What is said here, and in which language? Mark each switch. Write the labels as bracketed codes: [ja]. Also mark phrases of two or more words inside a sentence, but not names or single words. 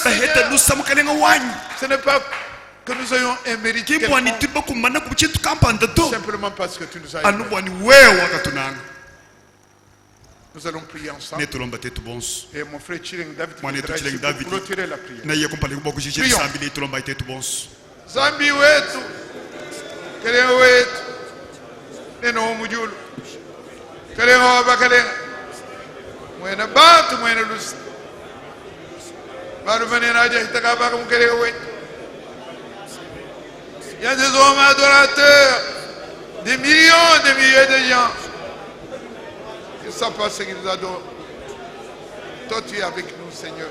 [fr] Ce n'est pas que nous ayons un mérite quelconque. Simplement parce que tu nous as aimés. Nous allons prier ensemble. Et mon frère Chilling David pour clôturer la prière. [lu] Zambi wetu, Kelenga wetu, neno mujulu, Kelenga wabakalenga, mwena bantu mwena lusi, baru manena aja hitaka baka mkelenga wetu. [fr] Il y a des hommes adorateurs, des millions de gens. Ils ne savent pas ce qu'ils adorent. Toi, tu es avec nous, Seigneur.